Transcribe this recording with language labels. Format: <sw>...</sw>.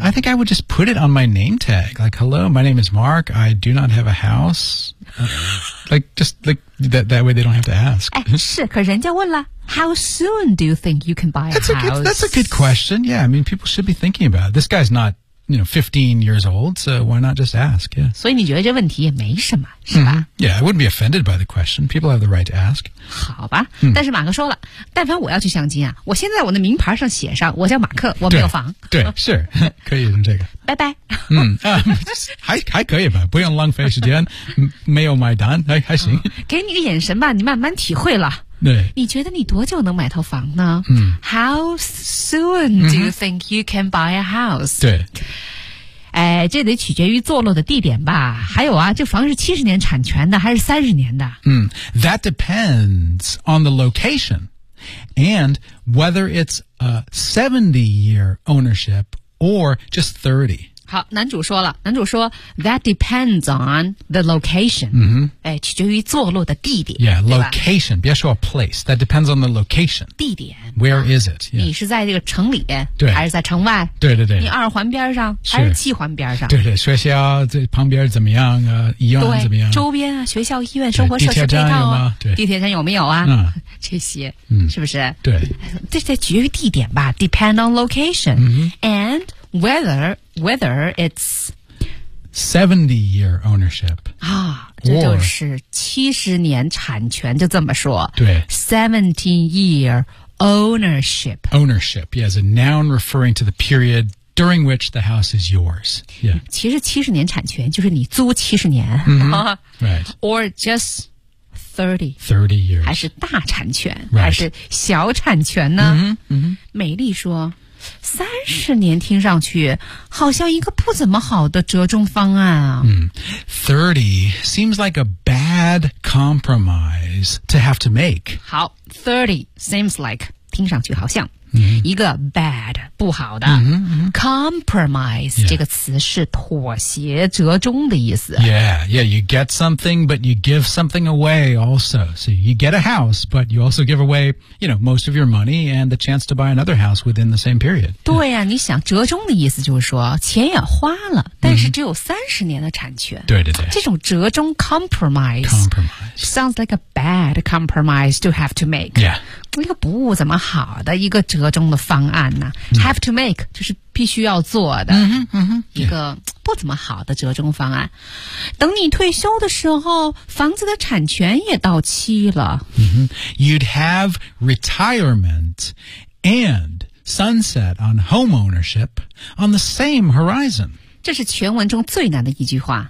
<en>I think I would just put it on my name tag like hello my name is Mark I do not have a house like just like that way they don't have to ask</en> <zh>是可人家问了</zh> <en>How soon do you think you can buy a house? That's a good question. Yeah, I mean, people should be thinking about it. This guy's not, you know, 15 years old, so why not just ask? Yeah.</en> <zh>所以你觉得这问题也没什么，是吧？ Mm-hmm.</zh> <en>Yeah, I wouldn't be offended by the question. People have the right to ask.</en> <zh>好吧，但是马克说了，但凡我要去相亲啊，我先在我的名牌上写上，我叫马克，我没有房。对，是，可以用这个。拜拜。还可以吧，不用浪费时间，没有买单，还行。给你个眼神吧，你慢慢体会了。对你觉得你多久能买套房呢、嗯、</zh> <en>How soon do you think you can buy a house?</en> <zh>对、哎、这得取决于坐落的地点吧还有啊这房是70年产权的还是30年的、</zh> <en>That depends on the location and whether it's a 70 year ownership or just 30</en> <zh>好男主说了男主说</zh> <en>That depends on the location、 mm-hmm.</en> <zh>哎、取决于坐落的地点</zh> <en>Yeah, location</en> <zh>别说</zh> <en>place That depends on the location</en> <zh>地点</zh> <en>Where、is it?、Yeah.</en> <zh>你是在这个城里对还是在城外对对对你二环边上是还是七环边上对对学校这旁边怎么样啊医院怎么样周边啊学校医院生活设施配套、地铁站有吗地铁站有没有啊、这些、是不是对这得取决于地点吧</zh> <en>Depend on location、 mm-hmm. AndWhether it's 70 year ownership</en> <zh>啊，这就是70年产权，就这么说。对</zh> <en>，70 year ownership. Ownership, yes, a noun referring to the period during which the house is yours. Yeah.</en> <zh>其实70年产权就是你租70年。</zh> <en>Mm-hmm. Right. Or just 30. 30 years.</en> <zh>还是大产权、</zh> <en>right.</en> <zh>还是小产权呢？ Mm-hmm. Mm-hmm. 美丽说。 30年听上去好像一个不怎么好的折中方案啊。</zh> <en>30 seems like a bad compromise to have to make.</en> <zh>好 ,</zh> <en>30 seems like,</en> <zh>听上去好像。嗯、一个 bad 不好的、嗯嗯、compromise、yeah. 这个词是妥协折中的意思</zh> <en>yeah yeah you get something but you give something away also so you get a house but you also give away you know most of your money and the chance to buy another house within the same period</en> <zh>对呀、啊、你想折中的意思就是说钱也花了但是只有30年的产权、 mm-hmm. 对对对这种折中</zh> <en>compromise sounds like a bad compromise to have to make yeah</en> <zh>一个不怎么好的一个折中的方案呢、啊 mm-hmm. ？</zh> <en>Have to make</en> <zh>就是必须要做的、 mm-hmm, mm-hmm. 一个不怎么好的折中方案。等你退休的时候，房子的产权也到期了。 Mm-hmm.</zh> <en>You'd have retirement and sunset on home ownership on the same horizon.</en> <zh>这是全文中最难的一句话。</zh>